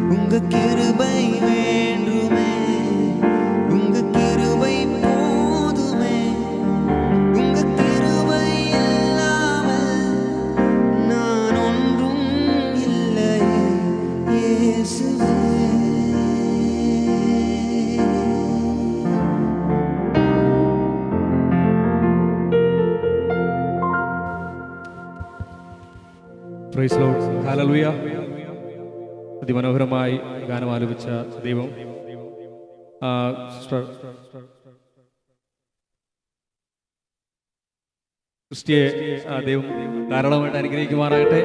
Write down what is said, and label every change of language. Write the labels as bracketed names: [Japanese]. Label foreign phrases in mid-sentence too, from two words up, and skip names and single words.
[Tamil] உங்க கிருபை வேண்டுமே, உங்க கிருபை போதுமே, உங்க கிருபை இல்லாமல் நான் ஒன்றும் இல்லையே இயேசுவே. [English] Praise Lord, ഹല്ലേലൂയ. [Malayalam] അതിമനോഹരമായി ഗാനം ആലപിച്ച ദൈവം ക്രിസ്റ്റിയെ ദൈവം ധാരാളമായിട്ട് അനുഗ്രഹിക്കുമാറാകട്ടെ.